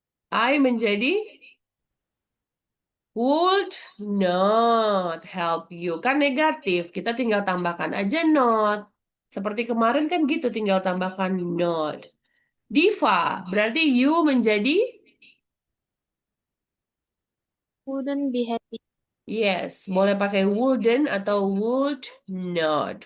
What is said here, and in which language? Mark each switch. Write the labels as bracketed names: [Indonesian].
[Indonesian] Menjadi [English] would not help you. [Indonesian] Kan negatif. Kita tinggal tambahkan aja not. Seperti kemarin kan gitu, tinggal tambahkan not. Diva, berarti you menjadi [English] Wouldn't be happy. yes. [Indonesian] Boleh pakai wouldn't atau would not.